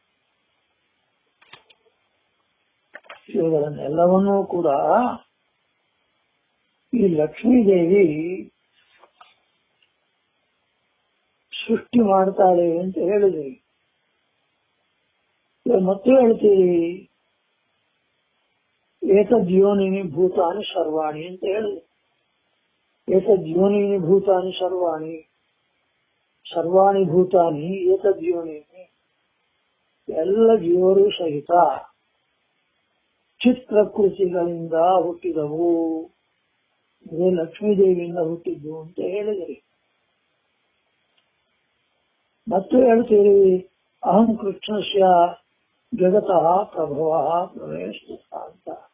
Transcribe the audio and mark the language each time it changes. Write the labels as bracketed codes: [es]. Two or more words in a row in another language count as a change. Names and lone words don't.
[kn] ಇವುಗಳನ್ನೆಲ್ಲವನ್ನೂ ಕೂಡ ಈ ಲಕ್ಷ್ಮೀದೇವಿ ಸೃಷ್ಟಿ ಮಾಡ್ತಾಳೆ ಅಂತ ಹೇಳಿದ್ರಿ. ಮತ್ತೆ ಹೇಳ್ತೀರಿ [sa] ಏತದ್ಯೋನಿನಿ ಭೂತಾನಿ ಸರ್ವಾಣಿ [kn] ಅಂತ ಹೇಳಿದ್ರಿ. [sa] ಏತದ್ಯೋನಿನಿ ಭೂತಾನಿ ಸರ್ವಾಣಿ, ಸರ್ವಾಣಿ ಭೂತಾನಿ ಏತದ್ಯೋನಿನಿ. [kn] ಎಲ್ಲ ಜೀವರು ಸಹಿತ ಚಿತ್ ಪ್ರಕೃತಿಗಳಿಂದ ಹುಟ್ಟಿದವು, ಇದೇ ಲಕ್ಷ್ಮೀದೇವಿಯಿಂದ ಹುಟ್ಟಿದ್ದು ಅಂತ ಹೇಳಿದ್ರಿ. ಮತ್ತೆ ಹೇಳ್ತೀರಿ [sa] ಅಹಂ ಕೃಷ್ಣಸ್ಯ ಜಗತಃ ಪ್ರಭವ ಪ್ರವೇಶ [kn] ಅಂತ.